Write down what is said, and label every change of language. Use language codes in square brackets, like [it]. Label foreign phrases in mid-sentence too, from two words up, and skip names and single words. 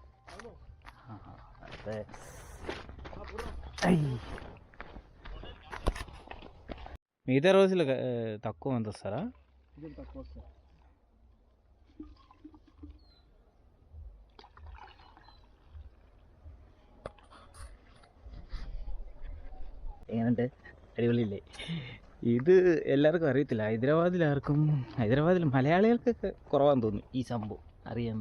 [te] అదే మిగతా రోజులు తక్కువ మంది వస్తారా? తక్కువ వస్తారు. [ml] എങ്ങനെയുണ്ട്? അടിപൊളിയില്ലേ? ഇത് എല്ലാവർക്കും അറിയത്തില്ല. ഹൈദരാബാദിൽ മലയാളികൾക്കൊക്കെ കുറവാന്ന് തോന്നുന്നു ഈ സംഭവം അറിയാവുന്ന.